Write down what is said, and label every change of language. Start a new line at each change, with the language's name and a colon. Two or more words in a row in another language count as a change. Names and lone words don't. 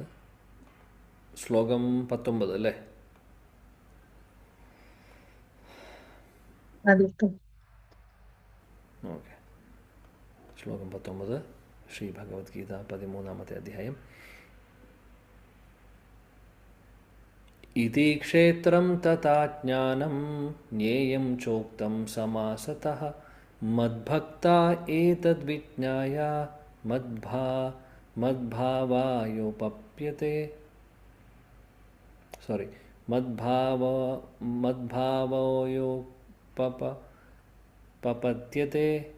Malayalam: ശ്ലോകം 19 അല്ലേ? ഓക്കെ. ശ്ലോകം 19 ശ്രീ ഭഗവത്ഗീത 13-ാമത്തെ അധ്യായം.
Sanskrit: इति क्षेत्रं तथा ज्ञानं ज्ञेयं चोक्तं समासतः मद्भक्ता एतद्विज्ञाय मद्भावायोपप्यते मद्भावयोपपद्यते।